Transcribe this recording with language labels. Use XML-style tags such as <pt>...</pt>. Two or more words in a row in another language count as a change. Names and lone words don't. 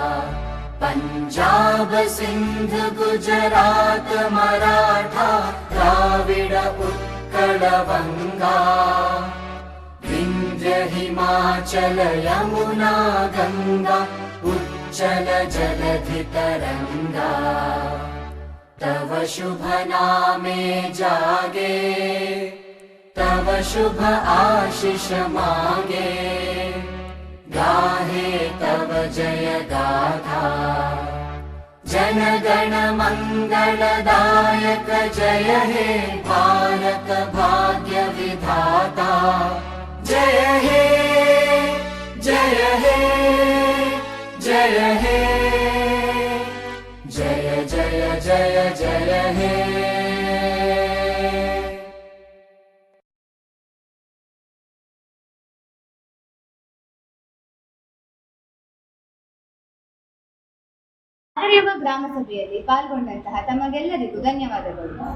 <bn>পঞ্জাব সিন্ধু গুজরাট মরাঠা দ্রাবিড় উৎকল বঙ্গ. বিন্ধ্য হিমাচল যমুনা গঙ্গা উচ্ছল জলধি তরঙ্গ. তব শুভ নামে জাগে, তব শুভ আশিস মাগে. গাহে তব জয় গাথা, জনগণ মঙ্গলদায়ক জয় হে ভারত ভাগ্য বিধাতা. জয় হে জয় হে জয় হে জয় জয় জয় জয় হে.</bn> <kn>ಹರಿಯವ ಗ್ರಾಮ ಸಭೆಯಲ್ಲಿ ಪಾಲ್ಗೊಂಡಂತಹ ತಮಗೆಲ್ಲರಿಗೂ ಧನ್ಯವಾದಗಳು.</kn>